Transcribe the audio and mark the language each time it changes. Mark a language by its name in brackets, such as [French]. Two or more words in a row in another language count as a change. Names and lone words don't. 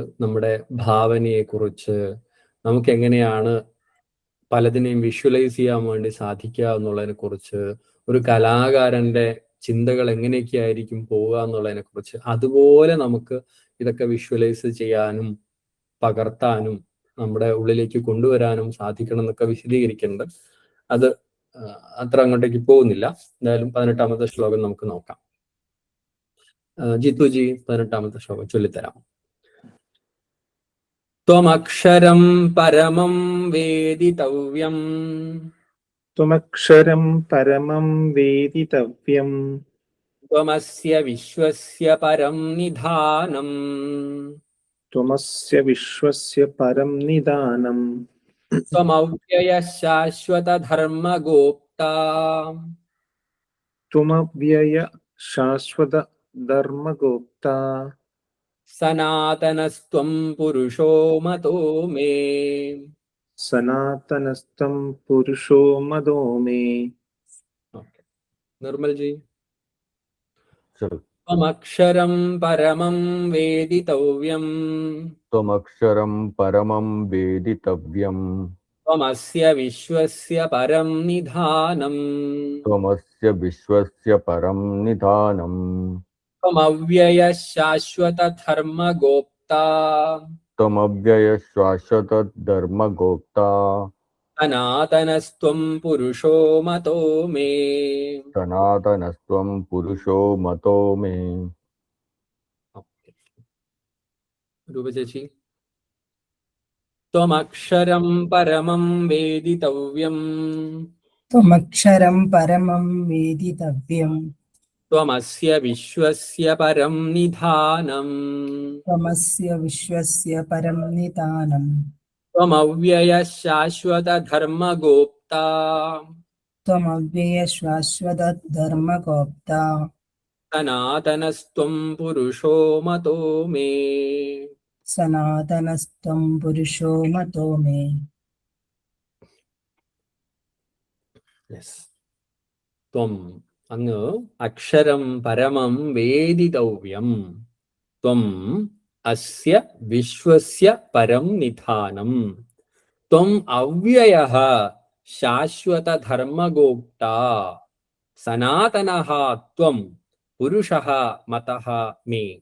[Malayalam] നമ്മുടെ ഭാവനയെ കുറിച്ച്, നമുക്ക് എങ്ങനെയാണ് പലതിനെയും വിഷ്വലൈസ് ചെയ്യാൻ വേണ്ടി സാധിക്കുക എന്നുള്ളതിനെ കുറിച്ച്, ഒരു കലാകാരന്റെ ചിന്തകൾ എങ്ങനെയൊക്കെ ആയിരിക്കും പോവുക എന്നുള്ളതിനെ കുറിച്ച്, അതുപോലെ നമുക്ക് ഇതൊക്കെ വിഷ്വലൈസ് ചെയ്യാനും പകർത്താനും നമ്മുടെ ഉള്ളിലേക്ക് കൊണ്ടുവരാനും സാധിക്കണം എന്നൊക്കെ വിശദീകരിക്കുന്നുണ്ട്. അത് അത്ര അങ്ങോട്ടേക്ക് പോകുന്നില്ല. എന്തായാലും 18ാമത്തെ ശ്ലോകം നമുക്ക് നോക്കാം. ജിത്തുജി 18ാമത്തെ ശ്ലോകം ചൊല്ലിത്തരാം. [Sanskrit] त्वमक्षरं परमं वेदितव्यं त्वमक्षरं परमं वेदितव्यं त्वमस्य विश्वस्य परं निधानं त्वमस्य विश्वस्य परं निदानम् त्वमव्यय शाश्वत धर्मगोप्ता त्वमव्यय शाश्वत धर्मगोप्ता सनातनस्त्वं पुरुषो मतो मे. सनातनस्तं पुरुषो मदो मे. നിർമ്മൽ ജി. त्वमक्षरं परमं वेदितव्यं त्वमक्षरं परमं वेदितव्यं त्वमस्य विश्वस्य परं निधानं त्वमस्य विश्वस्य परं निधानं त्वमव्यय शाश्वत धर्मगोप्ता त्वमव्ययशाश्वतधर्मगोप्ता सनातनस्त्वं पुरुषो मतो मे. सनातनस्त्वं पुरुषो मतो मे. [Malayalam] രൂപചേച്ചി. [Sanskrit] त्वमक्षरं परमं वेदितव्यं त्वमक्षरं परमं वेदितव्यं त्वमस्य विश्वस्य परं निधानं त्वमस्य विश्वस्य परं निदानं त्वमव्यय शाश्वत धर्मगोप्ता त्वमव्ययशाश्वतधर्मगोप्ता सनातनस्त्वं पुरुषो मतो मे. सनातनस्त्वं पुरुषो मतो मे. त्वं അങ്ങ് अक्षरं परमं वेदितव्यं त्वं अस्य विश्वस्य परं निधानं त्वं अव्ययः शाश्वत धर्मगोप्ता सनातनः त्वं पुरुषः मतः मे.